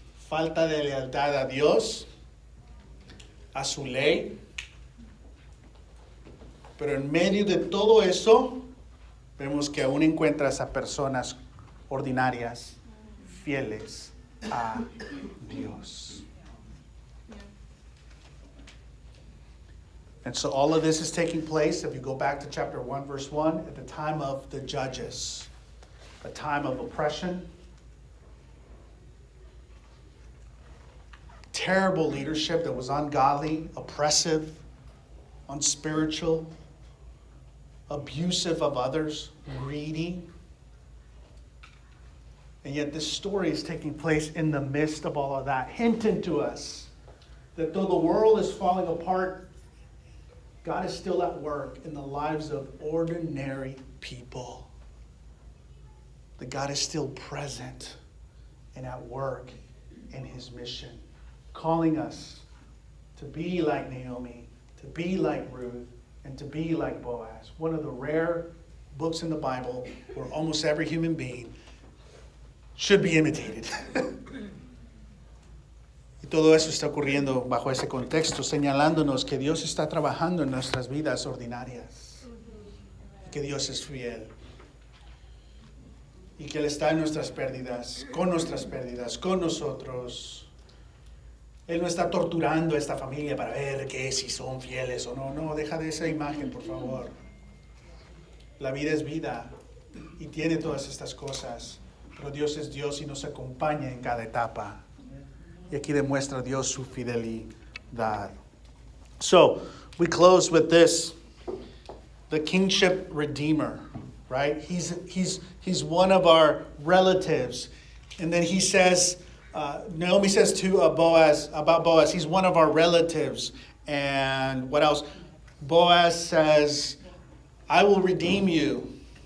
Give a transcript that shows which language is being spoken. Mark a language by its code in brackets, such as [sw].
[es] falta de lealtad a Dios, a su ley. Pero en medio de todo eso, vemos que aún encuentras a personas ordinarias, fieles a Dios. [en] And so all of this is taking place, if you go back to chapter 1, verse 1, at the time of the judges, a time of oppression, terrible leadership that was ungodly, oppressive, unspiritual, abusive of others, greedy. And yet this story is taking place in the midst of all of that, hinting to us that though the world is falling apart, God is still at work in the lives of ordinary people. That God is still present and at work in his mission, calling us to be like Naomi, to be like Ruth, and to be like Boaz. One of the rare books in the Bible where almost every human being should be imitated. [es] Y todo eso está ocurriendo bajo ese contexto, señalándonos que Dios está trabajando en nuestras vidas ordinarias. Y que Dios es fiel. Y que Él está en nuestras pérdidas, con nosotros. Él no está torturando a esta familia para ver que si son fieles o no. No, deja de esa imagen, por favor. La vida es vida y tiene todas estas cosas. Pero Dios es Dios y nos acompaña en cada etapa. Y aquí demuestra Dios su fidelidad. [en] So, we close with this. The kingship redeemer, right? He's one of our relatives. And then he says, Naomi says to Boaz, about Boaz, he's one of our relatives. And what else? Boaz says, I will redeem you.